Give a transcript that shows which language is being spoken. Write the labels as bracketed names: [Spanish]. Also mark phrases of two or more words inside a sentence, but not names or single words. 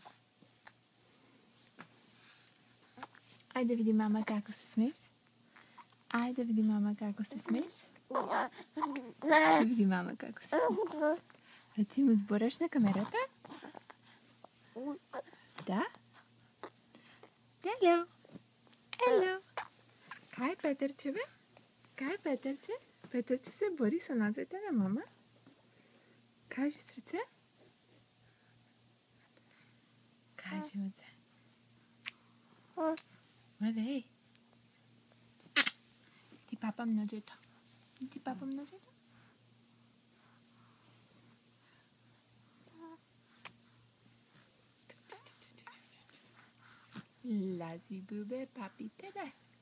[Macedonian] Айде види мама како се смееш. Айде види мама како се смееш. Види мама како се смееш. А ти му збораш на камерата? Да? Ело. Ело. Кај Петърче, бе? Кај Петърче? Петърче се бори со нозете на мама. Кажи, срце. Кажи, моце. Мале. Ти папам ножето. Ти папам ножето. Лази бубе, папи те дай.